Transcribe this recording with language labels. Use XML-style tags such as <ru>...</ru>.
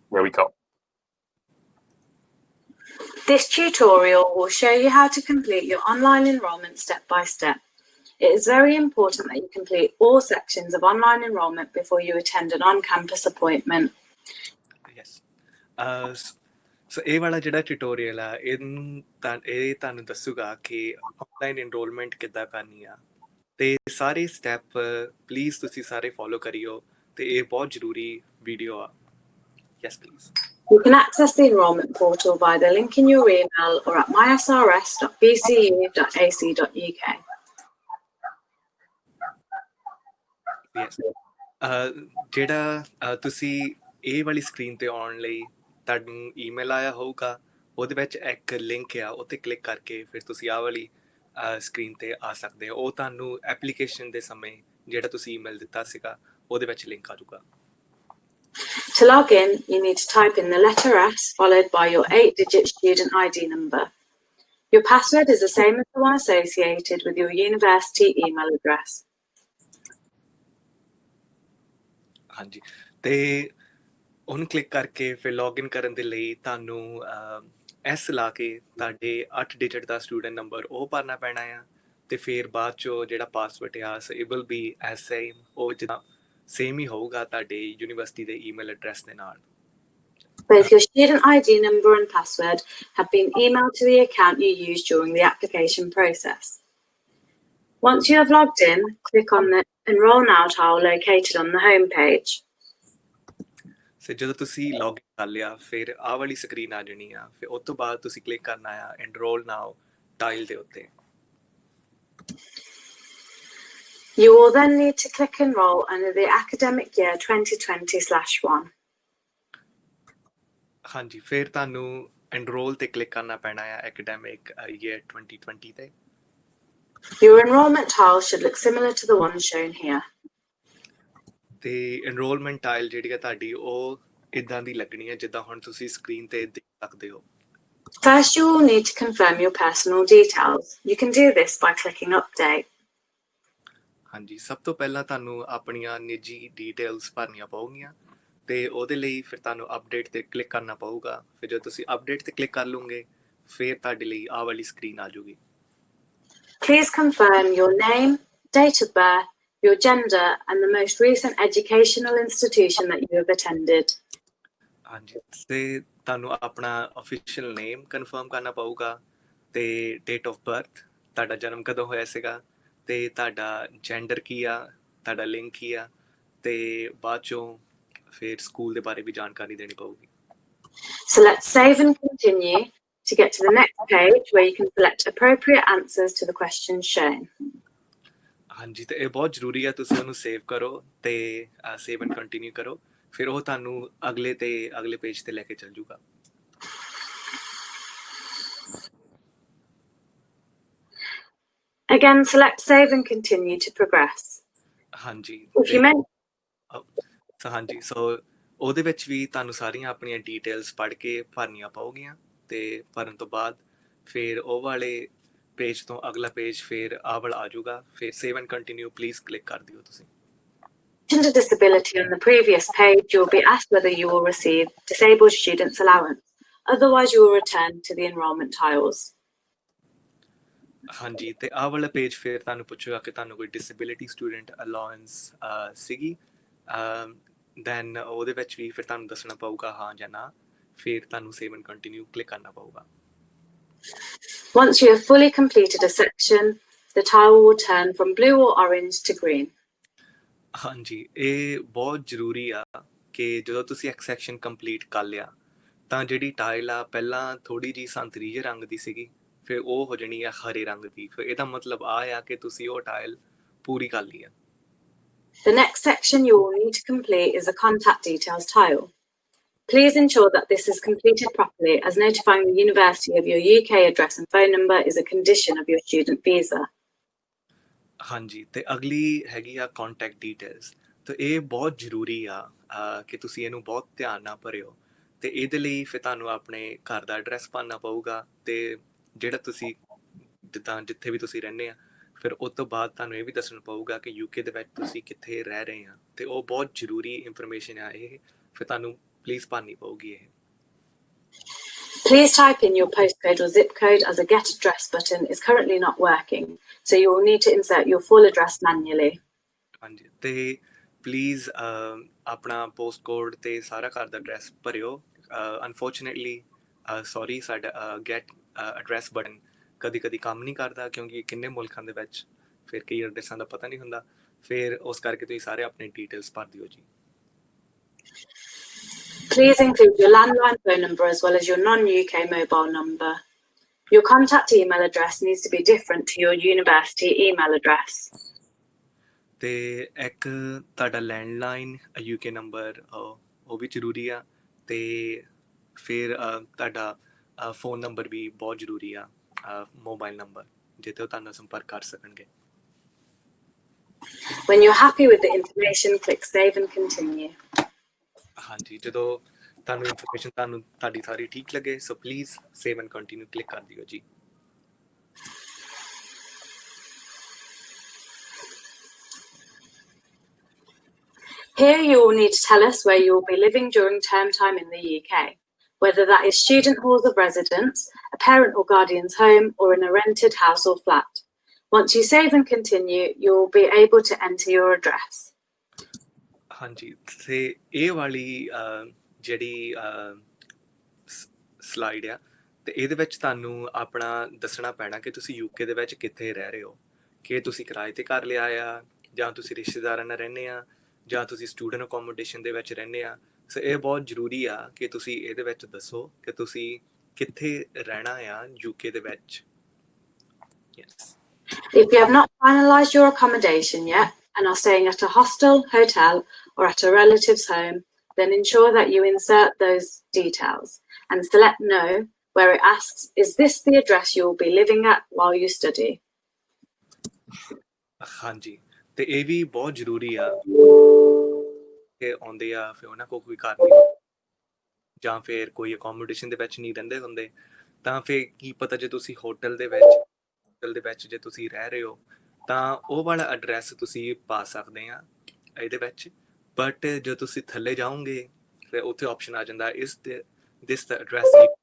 <en>There we go. This tutorial will show you how to complete your online enrolment step by step. It is very important that you complete all sections of online enrolment before you attend an on-campus appointment. Yes.</en> <pa>So ਇਹ ਵਾਲਾ ਜਿਹੜਾ tutorial ਆ ਇਹ ਤੁਹਾਨੂੰ ਦੱਸੂਗਾ ਕਿ online enrolment ਕਿੱਦਾਂ ਕਰਨੀ ਆ ਤੇ ਸਾਰੇ ਸਟੈਪ ਪਲੀਜ਼ ਤੁਸੀਂ ਸਾਰੇ ਫੋਲੋ ਕਰਿਓ ਤੇ ਇਹ ਬਹੁਤ ਜ਼ਰੂਰੀ ਵੀਡੀਓ ਆ yes please</pa> <en>You can access the enrolment portal via the link in your email or at mysrs.bcu.ac.uk. Yes.</en> <pa>ਜਿਹੜਾ ਤੁਸੀਂ ਇਹ ਵਾਲੀ ਸਕਰੀਨ ਤੇ ਆਉਣ ਲਈ ਤੁਹਾਨੂੰ ਈਮੇਲ ਆਇਆ ਹੋਊਗਾ ਉਹਦੇ ਵਿੱਚ ਇੱਕ ਲਿੰਕ ਆ ਉੱਤੇ ਕਲਿੱਕ ਕਰਕੇ ਫਿਰ ਤੁਸੀਂ ਆਹ ਵਾਲੀ ਸਕਰੀਨ ਤੇ ਆ ਸਕਦੇ ਹੋ ਉਹ ਤੁਹਾਨੂੰ ਐਪਲੀਕੇਸ਼ਨ ਦੇ ਸਮੇਂ ਜਿਹੜਾ ਤੁਸੀਂ ਈਮੇਲ ਦਿੱਤਾ ਸੀਗਾ ਉਹਦੇ ਵਿੱਚ ਲਿੰਕ ਆ ਜਾਊਗਾ</pa> <en>To log in, you need to type in the letter S followed by your 8-digit student ID number. Your password is the same as the one associated with your university email address.</en> <pa>ਹਾਂਜੀ ਤੇ ਉਹਨੂੰ click ਕਰਕੇ ਫਿਰ login ਕਰਨ ਦੇ ਲਈ ਤੁਹਾਨੂੰ S ਲਾ ਕੇ ਤੁਹਾਡੇ 8 ਡਿਜਿਟ ਦਾ ਸਟੂਡੈਂਟ ਨੰਬਰ ਉਹ ਭਰਨਾ ਪੈਣਾ ਆ ਤੇ ਫਿਰ ਬਾਅਦ ਚੋਂ ਜਿਹੜਾ ਪਾਸਵਰਡ ਆ</pa> <en>it will be as same</en> <pa>ਉਹ ਜਿੱਦਾਂ ਸੇਮ ਹੀ ਹੋਊਗਾ ਤੁਹਾਡੇ ਯੂਨੀਵਰਸਿਟੀ ਦੇ ਈਮੇਲ ਐਡਰੈਸ ਦੇ ਨਾਲ</pa> <en>Both your student ID number and password have been emailed to the account you used during the application process. Once you have logged in, click on the Enroll Now tile located on the home page.</en> <pa>So ਜਦੋਂ ਤੁਸੀਂ login ਕਰ ਲਿਆ ਫਿਰ ਆਹ ਵਾਲੀ screen ਆ ਜਾਣੀ ਆ ਫਿਰ ਉਸ ਤੋਂ ਬਾਅਦ ਤੁਸੀਂ ਕਲਿੱਕ ਕਰਨਾ ਆ Enroll Now ਟਾਈਲ ਦੇ ਉੱਤੇ</pa> <en>You will then need to click Enroll under the academic year 2020/1.</en> <pa>ਹਾਂਜੀ ਫਿਰ ਤੁਹਾਨੂੰ Enroll ਤੇ ਕਲਿੱਕ ਕਰਨਾ ਪੈਣਾ ਆ academic year 2020 ਤੇ</pa> <en>Your enrolment tile should look similar to the one shown here.</en> <pa>ਤੇ enrollment tile ਜਿਹੜੀ ਆ ਤੁਹਾਡੀ ਉਹ ਇਦਾਂ ਦੀ ਲੱਗਣੀ ਹੈ ਜਿੱਦਾਂ ਹੁਣ ਤੁਸੀਂ ਸਕਰੀਨ ਤੇ ਦੇਖ ਸਕਦੇ ਹੋ</pa> <en>First, you will need to confirm your personal details. You can do this by clicking Update.</en> <pa>ਹਾਂਜੀ ਸਭ ਤੋਂ ਪਹਿਲਾਂ ਤੁਹਾਨੂੰ ਆਪਣੀਆਂ ਨਿੱਜੀ ਡੀਟੇਲਸ ਭਰਨੀਆਂ ਪਊਗੀਆਂ ਤੇ ਉਹਦੇ ਲਈ ਫਿਰ ਤੁਹਾਨੂੰ ਅਪਡੇਟ ਤੇ ਕਲਿੱਕ ਕਰਨਾ ਪਊਗਾ ਫਿਰ ਜਦੋਂ ਤੁਸੀਂ ਅਪਡੇਟ ਤੇ ਕਲਿੱਕ ਕਰ ਲਓਗੇ ਫਿਰ ਤੁਹਾਡੇ ਲਈ ਆਹ ਵਾਲੀ ਸਕਰੀਨ ਆ ਜਾਊਗੀ</pa> <en>Please confirm your name, date of birth, your gender, and the most recent educational institution that you have attended.</en> <pa>ਹਾਂਜੀ ਤੇ ਤੁਹਾਨੂੰ ਆਪਣਾ ਅਫੀਸ਼ੀਅਲ ਨੇਮ ਕਨਫਰਮ ਕਰਨਾ ਪਊਗਾ ਤੇ ਡੇਟ ਆਫ ਬਰਥ ਤੁਹਾਡਾ ਜਨਮ ਕਦੋਂ ਹੋਇਆ ਸੀਗਾ ਤੇ ਤੁਹਾਡਾ ਜੈਂਡਰ ਕੀ ਆ ਤੁਹਾਡਾ ਲਿੰਕ ਕੀ ਆ ਤੇ ਬਾਅਦ ਚੋਂ ਫਿਰ ਸਕੂਲ ਦੇ ਬਾਰੇ ਵੀ ਜਾਣਕਾਰੀ ਦੇਣੀ ਪਊਗੀ</pa> <en>So let's save and continue to get to the next page where you can select appropriate answers to the questions shown.</en> <pa>ਹਾਂਜੀ ਤੇ ਇਹ ਬਹੁਤ ਜ਼ਰੂਰੀ ਆ ਤੁਸੀਂ ਉਹਨੂੰ ਸੇਵ ਕਰੋ ਤੇ ਸੇਵ ਐਂਡ ਕੰਟੀਨਿਊ ਕਰੋ ਫਿਰ ਉਹ ਤੁਹਾਨੂੰ ਅਗਲੇ ਪੇਜ ਤੇ ਲੈ ਕੇ ਚੱਲ ਜੂਗਾ</pa> <en>Again, select save and continue to progress.</en> <pa>ਹਾਂਜੀ ਹਾਂਜੀ ਸੋ ਉਹਦੇ ਵਿੱਚ ਵੀ ਤੁਹਾਨੂੰ ਸਾਰੀਆਂ ਆਪਣੀਆਂ ਡੀਟੇਲਸ ਪੜ੍ਹ ਕੇ ਭਰਨੀਆਂ ਪਊਗੀਆਂ ਤੇ ਭਰਨ ਤੋਂ ਬਾਅਦ ਫਿਰ ਉਹ ਵਾਲੇ ਪੇਜ ਤੋਂ ਅਗਲਾ ਪੇਜ ਫਿਰ ਆਹ ਵਾਲਾ ਆ ਜਾਊਗਾ ਫਿਰ save and continue please click ਕਰ ਦਿਓ ਤੁਸੀਂ</pa> <en>To mentioned a disability on the previous page, you'll be asked whether you will receive disabled students allowance. Otherwise, you will return to the enrolment tiles.</en> <pa>ਹਾਂਜੀ ਤੇ ਆਹ ਵਾਲਾ page ਫਿਰ ਤੁਹਾਨੂੰ ਪੁੱਛੇਗਾ ਕਿ ਤੁਹਾਨੂੰ ਕੋਈ ਡਿਸੇਬਿਲਿਟੀ ਸਟੂਡੈਂਟ ਅਲਾਉੈਂਸ ਸੀਗੀ ਦੈਨ ਉਹਦੇ ਵਿੱਚ ਵੀ ਫਿਰ ਤੁਹਾਨੂੰ ਦੱਸਣਾ ਪਊਗਾ ਹਾਂ ਜਾਂ ਨਾ ਫਿਰ ਤੁਹਾਨੂੰ ਸੇਵ ਐਂਡ ਕੰਟੀਨਿਊ ਕਲਿੱਕ ਕਰਨਾ ਪਊਗਾ</pa> <en>Once you have fully completed a section, the tile will turn from blue or orange to green.</en> <pa>ਹਾਂਜੀ ਇਹ ਬਹੁਤ ਜ਼ਰੂਰੀ ਆ ਕਿ ਜਦੋਂ ਤੁਸੀਂ ਇੱਕ ਸੈਕਸ਼ਨ ਕੰਪਲੀਟ ਕਰ ਲਿਆ ਤਾਂ ਜਿਹੜੀ ਟਾਈਲ ਆ ਪਹਿਲਾਂ ਥੋੜ੍ਹੀ ਜਿਹੀ ਸੰਤਰੀ ਜਿਹੇ ਰੰਗ ਦੀ ਸੀਗੀ ਫਿਰ ਉਹ ਹੋ ਜਾਣੀ ਆ ਹਰੇ ਰੰਗ ਦੀ ਫਿਰ ਇਹਦਾ ਮਤਲਬ ਆ ਆ ਕਿ ਤੁਸੀਂ ਉਹ ਟਾਈਲ ਪੂਰੀ ਕਰ ਲਈ ਆ</pa> <en>The next section you will need to complete is the contact details tile. Please ensure that this is completed properly, as notifying the university of your UK address and phone number is a condition of your student visa.</en> <pa>ਹਾਂਜੀ ਤੇ ਅਗਲੀ ਹੈਗੀ ਆ contact details ਤੇ ਇਹ ਬਹੁਤ ਜ਼ਰੂਰੀ ਆ ਕਿ ਤੁਸੀਂ ਇਹਨੂੰ ਬਹੁਤ ਧਿਆਨ ਨਾਲ ਭਰਿਓ ਤੇ ਇਹਦੇ ਲਈ ਫਿਰ ਤੁਹਾਨੂੰ ਆਪਣੇ ਘਰ ਦਾ ਐਡਰੈਸ ਪਾਉਣਾ ਪਊਗਾ ਤੇ ਜਿਹੜਾ ਤੁਸੀਂ ਜਿੱਦਾਂ ਜਿੱਥੇ ਵੀ ਤੁਸੀਂ ਰਹਿੰਦੇ ਆ ਫਿਰ ਉਸ ਤੋਂ ਬਾਅਦ ਤੁਹਾਨੂੰ ਇਹ ਵੀ ਦੱਸਣਾ ਪਊਗਾ ਕਿ ਯੂਕੇ ਦੇ ਵਿੱਚ ਤੁਸੀਂ ਕਿੱਥੇ ਰਹਿ ਰਹੇ ਆ ਤੇ ਉਹ ਬਹੁਤ ਜ਼ਰੂਰੀ ਇਨਫੋਰਮੇਸ਼ਨ ਆ ਇਹ ਫਿਰ ਤੁਹਾਨੂੰ ਪਲੀਜ਼ ਭਰਨੀ ਪਊਗੀ ਇਹ</pa> <en>Please type in your postcode or zip code as a get address button is currently not working, so you will need to insert your full address manually.</en> <pa>ਹਾਂਜੀ ਤੇ ਪਲੀਜ਼ ਆਪਣਾ ਪੋਸਟ ਕੋਡ ਤੇ ਸਾਰਾ ਘਰ ਦਾ address ਭਰਿਓ unfortunately sorry ਸਾਡਾ get address button ਕਦੀ ਕਦੀ ਕੰਮ ਨਹੀਂ ਕਰਦਾ ਕਿਉਂਕਿ ਕਿੰਨੇ ਮੁਲਕਾਂ ਦੇ ਵਿੱਚ ਫਿਰ ਕਈ ਐਡਰੈਸਾਂ ਦਾ ਪਤਾ ਨਹੀਂ ਹੁੰਦਾ ਫਿਰ ਉਸ ਕਰਕੇ ਤੁਸੀਂ ਸਾਰੇ ਆਪਣੇ ਡੀਟੇਲਸ ਭਰ ਦਿਓ ਜੀ</pa> <en>Please include your landline phone number as well as your non-UK mobile number. Your contact email address needs to be different to your university email address.</en> <pa>ਤੇ ਇੱਕ ਤੁਹਾਡਾ ਲੈਂਡਲਾਈਨ UK ਨੰਬਰ ਉਹ ਵੀ ਜ਼ਰੂਰੀ ਆ ਤੇ ਫਿਰ ਤੁਹਾਡਾ ਫੋਨ ਨੰਬਰ ਵੀ ਬਹੁਤ ਜ਼ਰੂਰੀ ਆ ਮੋਬਾਈਲ ਨੰਬਰ ਜਿੱਥੇ ਉਹ ਤੁਹਾਨੂੰ ਸੰਪਰਕ ਕਰ ਸਕਣਗੇ</pa> <en>When you're happy with the information, click save and continue.</en> <pa>ਹਾਂਜੀ ਜਦੋਂ ਤੁਹਾਨੂੰ ਇਨਫੋਰਮੇਸ਼ਨ ਤੁਹਾਡੀ ਸਾਰੀ ਠੀਕ ਲੱਗੇ so please save and continue click ਕਰ ਦਿਓ ਜੀ</pa> <en>Here you will need to tell us where you will be living during term time in the UK, whether that is student halls of residence, a parent or guardian's home, or in a rented house or flat. Once you save and continue, you will be able to enter your address.</en> <pa>ਹਾਂਜੀ ਤੇ ਇਹ ਵਾਲੀ ਜਿਹੜੀ slide ਆ ਤੇ ਇਹਦੇ ਵਿੱਚ ਤੁਹਾਨੂੰ ਆਪਣਾ ਦੱਸਣਾ ਪੈਣਾ ਕਿ ਤੁਸੀਂ ਯੂਕੇ ਦੇ ਵਿੱਚ ਕਿੱਥੇ ਰਹਿ ਰਹੇ ਹੋ ਕਿ ਤੁਸੀਂ ਕਿਰਾਏ ਤੇ ਘਰ ਲਿਆ ਆ ਜਾਂ ਤੁਸੀਂ ਰਿਸ਼ਤੇਦਾਰਾਂ ਨਾਲ ਰਹਿੰਦੇ ਆ ਜਾਂ ਤੁਸੀਂ ਸਟੂਡੈਂਟ ਅਕੋਮੋਡੇਸ਼ਨ ਦੇ ਵਿੱਚ ਰਹਿੰਦੇ ਆ ਸੋ ਇਹ ਬਹੁਤ ਜ਼ਰੂਰੀ ਆ ਕਿ ਤੁਸੀਂ ਇਹਦੇ ਵਿੱਚ ਦੱਸੋ ਕਿ ਤੁਸੀਂ ਕਿੱਥੇ ਰਹਿਣਾ ਆ ਯੂਕੇ ਦੇ ਵਿੱਚ yes</pa> <en>If you have not finalised your accommodation yet and are staying at a hostel, hotel, or at a relative's home, then ensure that you insert those details and select no, where it asks, is this the address you will be living at while you study?</en> <pa>ਹਾਂਜੀ ਤੇ ਇਹ ਵੀ ਬਹੁਤ ਜ਼ਰੂਰੀ ਆ ਕਿ ਆਉਂਦੇ ਆ ਫਿਰ ਉਹਨਾਂ ਕੋਲ ਕੋਈ ਘਰ ਨਹੀਂ ਜਾਂ ਫਿਰ ਕੋਈ ਅਕੋਮੋਡੇਸ਼ਨ ਦੇ ਵਿੱਚ ਨਹੀਂ ਰਹਿੰਦੇ ਹੁੰਦੇ ਤਾਂ ਫਿਰ ਕੀ ਪਤਾ ਜੇ ਤੁਸੀਂ ਹੋਟਲ ਦੇ ਵਿੱਚ ਜੇ ਤੁਸੀਂ ਰਹਿ ਰਹੇ ਹੋ ਤਾਂ ਉਹ ਵਾਲਾ ਐਡਰੈਸ ਤੁਸੀਂ ਪਾ ਸਕਦੇ ਆ ਇਹਦੇ ਵਿੱਚ ਬਟ ਜਦੋਂ ਤੁਸੀਂ ਥੱਲੇ ਜਾਓਗੇ ਫਿਰ ਉੱਥੇ ਆਪਸ਼ਨ ਆ ਜਾਂਦਾ</pa> <en>ਇਸ ਦਿਸ ਦਾ ਐਡਰੈਸ</en>